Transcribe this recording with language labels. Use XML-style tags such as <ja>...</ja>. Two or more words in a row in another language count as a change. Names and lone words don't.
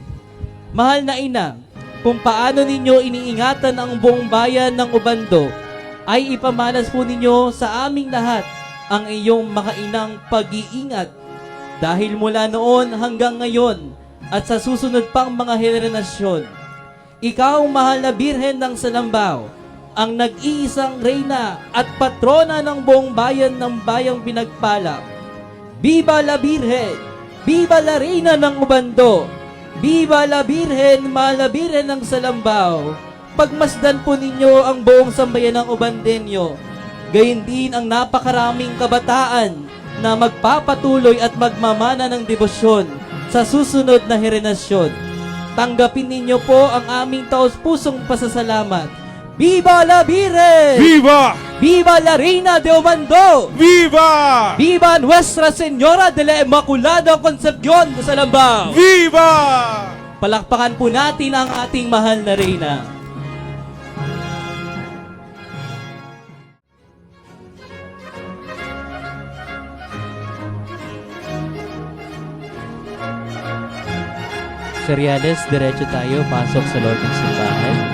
<tl>Mahal na ina, kung paano ninyo iniingatan ang buong bayan ng Ubando, ay ipamalas po ninyo sa aming lahat ang iyong makainang pag-iingat dahil mula noon hanggang ngayon at sa susunod pang mga henerasyon. Ikaw, mahal na Birhen ng Salambao, ang nag-iisang reyna at patrona ng buong bayan ng bayang pinagpala.</tl> <es>Viva la Birhen! Viva la Reina ng Ubando! Viva la Birhen,</es> <tl>mahal na Birhen ng Salambao! Pagmasdan po ninyo ang buong sambayan ng Ubandenyo. Gayon din ang napakaraming kabataan na magpapatuloy at magmamana ng debosyon sa susunod na henerasyon. Tanggapin ninyo po ang aming taos-pusong pasasalamat.</tl> <es>Viva la Virgen! Viva! Viva la Reina de Ubando! Viva! Viva Nuestra Señora de la Inmaculada Concepcion de Salambao! Viva!</es> <tl>Palakpakan po natin ang ating mahal na Reyna. Seriales, diretso tayo, pasok sa loob ng simbahan.</tl>